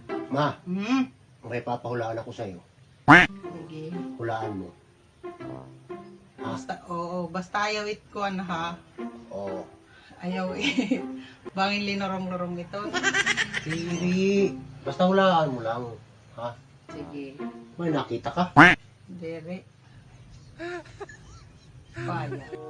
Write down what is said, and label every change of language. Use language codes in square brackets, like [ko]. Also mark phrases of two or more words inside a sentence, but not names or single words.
[tl] Ma, Hmm. may papahulaan ako sa'yo. Sige. Hulaan mo. Ha? [war] Basta ayaw it ko ha. [tl] Oo. [war] Ayaw it. Bangin linorong-lorong ito. [tl] Hindi. Basta hulaan mo lang. Ha? Sige. May nakita ka? [war] Dere. Paya.